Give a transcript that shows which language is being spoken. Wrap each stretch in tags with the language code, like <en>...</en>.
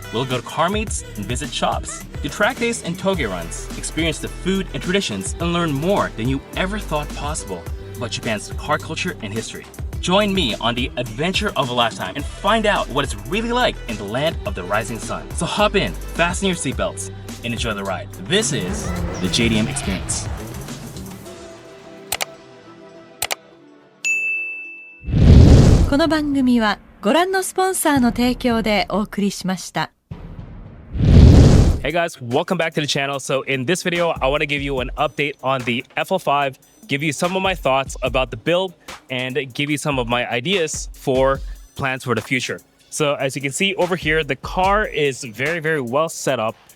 <en>We'll go to car meets and visit shops, do track days and toge runs, experience the food and traditions, and learn more than you ever thought possible about Japan's car culture and history. Join me on the adventure of a lifetime and find out what it's really like in the land of the rising sun. So hop in, fasten your seatbelts, and enjoy the ride. This is the JDM Experience.</en> <ja>この番組はご覧のスポンサーの提供でお送りしました。</ja> <en>Hey guys, welcome back to the channel. So in this video, I want to give you an update on the FL5, give you some of my thoughts about the build, and give you some of my ideas for plans for the future. So as you can see over here, the car is very, very well set up.</en>